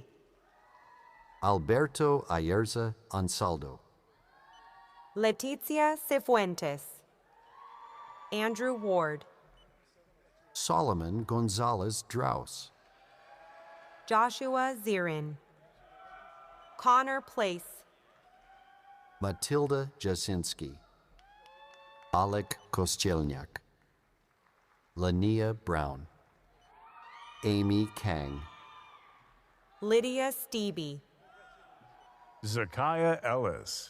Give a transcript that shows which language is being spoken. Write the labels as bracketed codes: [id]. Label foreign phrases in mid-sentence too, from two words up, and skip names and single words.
[en] Alberto Ayerza Ansaldo. Letizia Cifuentes. Andrew Ward. Solomon Gonzalez Draus. Joshua Zirin. Connor Place. Matilda Jasinski. Alek Kościelniak. Lania Brown. Amy Kang. Lydia Steby. Zakiah Ellis.